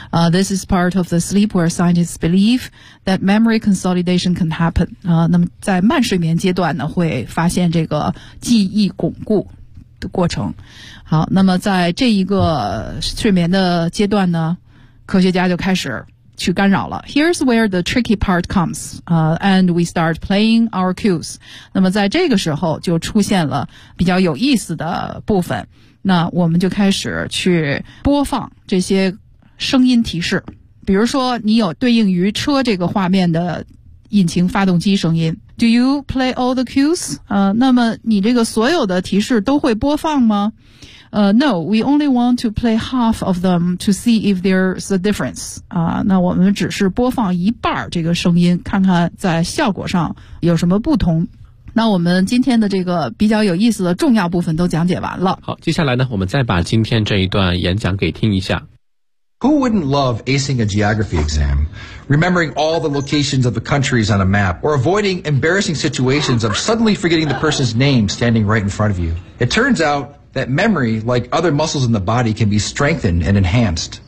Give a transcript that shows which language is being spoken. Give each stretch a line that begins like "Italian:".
English: This is part of the sleep where scientists believe that memory consolidation can happen.
Chinese: 那么在慢睡眠阶段呢会发现这个记忆巩固的过程。好，那么在这一个睡眠的阶段呢，科学家就开始去干扰了。
English: Here's where the tricky part comes, and we start playing our cues.
Chinese: 那么在这个时候就出现了比较有意思的部分。那我们就开始去播放这些声音提示。比如说你有对应于车这个画面的引擎发动机声音。
English: Do you play all the cues?
Chinese: 那么你这个所有的提示都会播放吗？
English: No, we only want to play half of them to see if there's a difference.
Chinese: 那我们只是播放一半这个声音，看看在效果上有什么不同。那我们今天的这个比较有意思的重要部分都讲解完了。好，接下来呢，我们再把今天这一段演讲给听一下。
English: Who wouldn't love acing a geography exam, remembering all the locations of the countries on a map, or avoiding embarrassing situations of suddenly forgetting the person's name standing right in front of you? It turns out... that memory, like other muscles in the body, can be strengthened and enhanced.